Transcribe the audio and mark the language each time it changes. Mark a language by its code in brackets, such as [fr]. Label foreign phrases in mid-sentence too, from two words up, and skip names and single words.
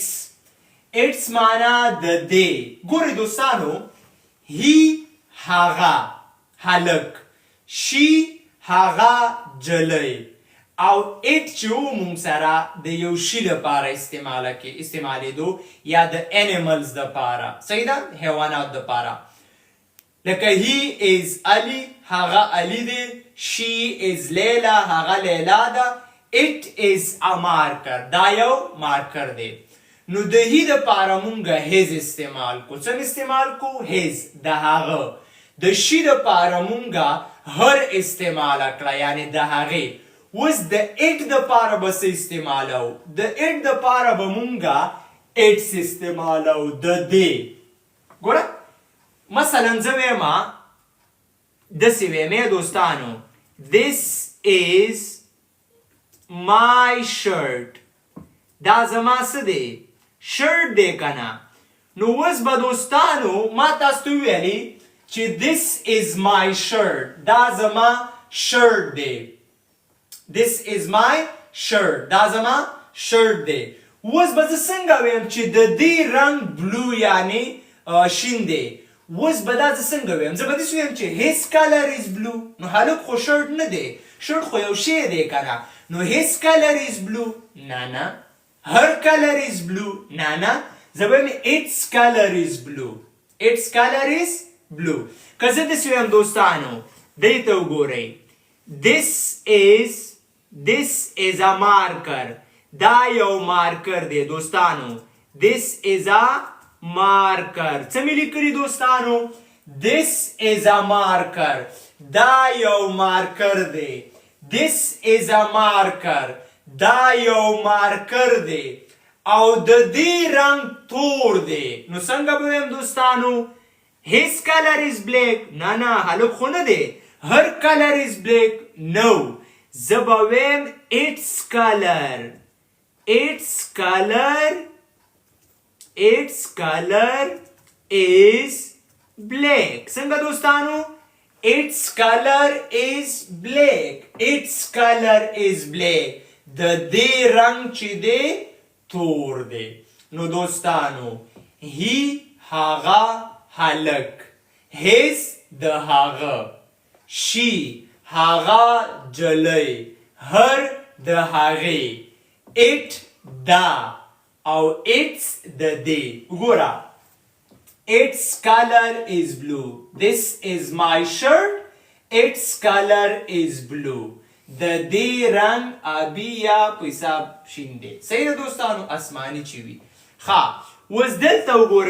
[ps] its معنا د دې. ګورئ دوستانو he هغه هلک she هغه جلی او it چې و مونږ سره د یو شي لپاره استعمالیدو یا د animals دپاره. صحیح ده؟ حیوانات دپاره. لکه [en] he is Ali [ps] هغه علی دی. [en] she is [ps] لیلا هغه لیلا ده. [en] it is a marker [ps] دا یو مارکر دی. نو د هی دپاره مونږ his استعمال کو. څنګه استعمال کو؟ his د هغه. د شي دپاره مونږ her استعمال کړه یعنی د هغې. اوس د اټ دپاره به څه استعمالو د اټ دپاره به مونږه اټس استعمالو د دې ګوره مثلا زه ویمه داسې ویمې دوستانو [en] this is my shirt [ps] دا زما څه دی شرټ دی که نه نو اوس به دوستانو ما تاسو ته وویلي چې [en] this is my shirt [ps] دا زما شرټ دی [en] this is my shirt [ps] دا زما شرټ دی اوس به زه څنګه ویم چې د دې رنګ بلو یعنی شین دی اوس به دا زه څنګه ویم زه به داسې ویم چې [en] his color is blue [ps] نو هلک خو شرټ نه دی شرټ خو یو شی دی که نه نو [en] his color is blue [ps] نه [en] her color is blue [ps] نه زه به ویم [en] its color is blue its color is blue [ps] که زه داسې ویم دوستانو دې ته وګورئ this [en] is a marker [ps] دا یو مارکر دی دوستانو [en] this is a marker [ps] څه مې لیکلي دوستانو [en] this is a marker [ps] دا یو مارکر دی [en] this is a marker [ps] دا یو مارکر دی او د دې رنګ تور دی نو څنګه به ویم دوستانو [en] his color is black [ps] نه هلک خو نه دی [en] her color is black no [ps] زه به ویم [en] its color is [ps] black څنګه دوستانو [en] its color is black [ps] د دې رنګ چې دی تور دی نو دوستانو he هغه هلک his د هغه she هغه جلی her د هغې it دا او its د دې وګوره [en] its color is blue this is my shirt its color is blue [ps] د دې رنګ آبي یا په حساب شین دی صحیح ده دوستانو اسماني چې وي ښه اوس دلته وګورئ